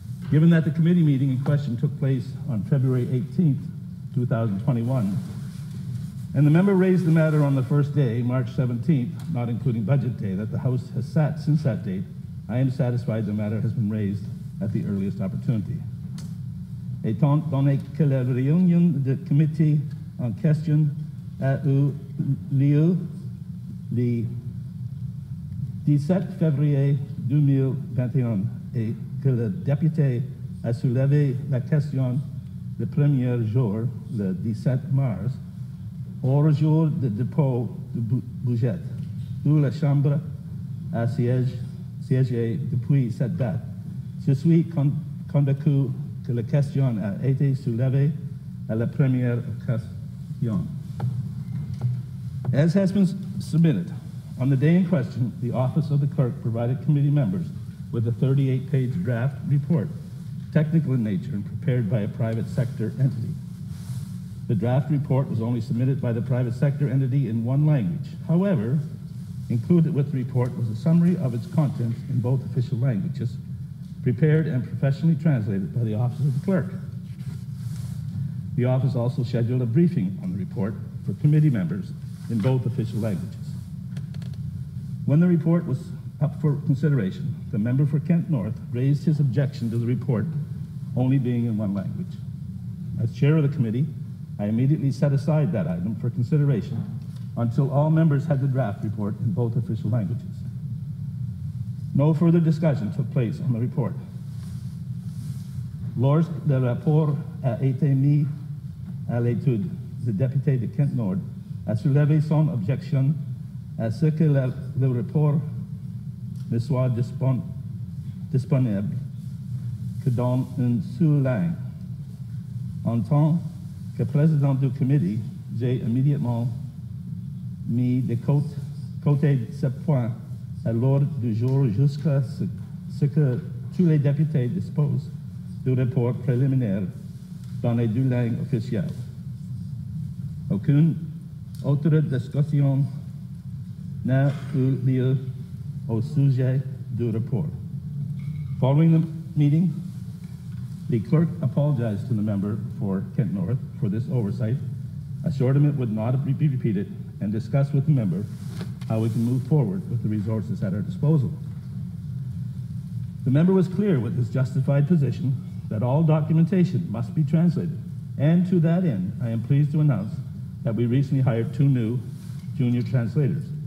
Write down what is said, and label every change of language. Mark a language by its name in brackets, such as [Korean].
[English] Given that the committee meeting in question took place on February 18th, 2021, and the member raised the matter on the first day, March 17th, not including budget day, that the House has sat since that date, I am satisfied the matter has been raised at the earliest opportunity. [French] Étant donné que la réunion de comité en question a eu lieu le 17 février 2021 et que le député a soulevé la question le premier jour, le 17 mars, au jour de dépôt du budget, où la Chambre a siégé depuis cette date. Je suis convaincu que la question a été soulevée à la première occasion. [English] As has been submitted, on the day in question, the Office of the Clerk provided committee members with a 38-page draft report, technical in nature and prepared by a private sector entity. The draft report was only submitted by the private sector entity in one language. However, included with the report was a summary of its contents in both official languages, prepared and professionally translated by the Office of the Clerk. The office also scheduled a briefing on the report for committee members in both official languages. When the report was up for consideration, the member for Kent North raised his objection to the report only being in one language. As chair of the committee, I immediately set aside that item for consideration until all members had the draft report in both official languages. No further discussion took place on the report. [French] Lorsque le rapport a été mis à l'étude, le député de Kent Nord a soulevé son objection à ce que le rapport ne soit disponible que dans une seule langue. En tant que président du comité, j'ai immédiatement mis de côté ce point à l'ordre du jour jusqu'à ce que tous les députés disposent du rapport préliminaire dans les deux langues officielles. Aucune autre discussion n'a eu lieu au sujet du rapport. [English] Following the meeting, the clerk apologized to the member for Kent North for this oversight, assured him it would not be repeated, and discussed with the member how we can move forward with the resources at our disposal. The member was clear with his justified position that all documentation must be translated, and to that end, I am pleased to announce that we recently hired 2 new junior translators.